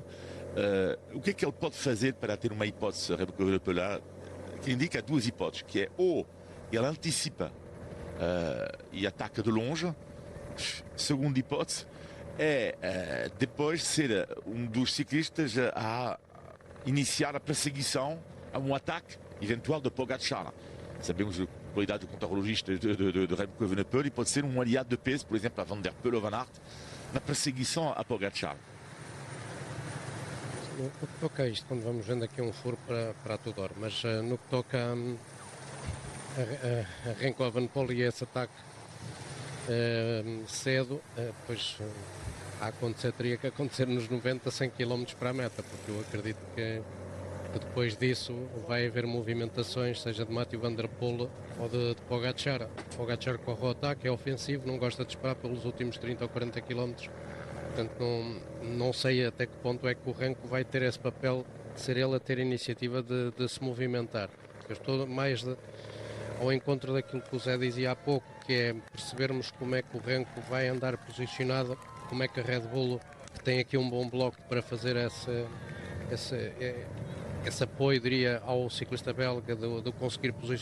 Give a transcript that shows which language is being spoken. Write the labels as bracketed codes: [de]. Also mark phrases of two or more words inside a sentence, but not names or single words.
[pt] O que é que ele pode fazer para ter uma hipótese que indica duas hipóteses, que é ou ele antecipa e ataca de longe. Segunda hipótese é depois ser um dos ciclistas a iniciar a perseguição a um ataque eventual de Pogačar. Sabemos a qualidade de contrarrelogista de Remco Evenepoel e pode ser um aliado de peso, por exemplo, a Van der Poel ou Van Aert, na perseguição a Pogačar. No que toca a isto, quando vamos vendo aqui um furo para a Tudor, mas no que toca a Remco Evenepoel e esse ataque cedo, pois teria que acontecer nos 90, 100 km para a meta, porque eu acredito que depois disso vai haver movimentações, seja de Mathieu van der Poel ou de Pogačar. Pogačar corre o ataque, é ofensivo, não gosta de esperar pelos últimos 30 ou 40 km. Portanto, não sei até que ponto é que o Remco vai ter esse papel de ser ele a ter a iniciativa de se movimentar. Eu estou mais ao encontro daquilo que o Zé dizia há pouco, que é percebermos como é que o Remco vai andar posicionado, como é que a Red Bull, que tem aqui um bom bloco para fazer esse apoio, diria, ao ciclista belga de conseguir posicionar.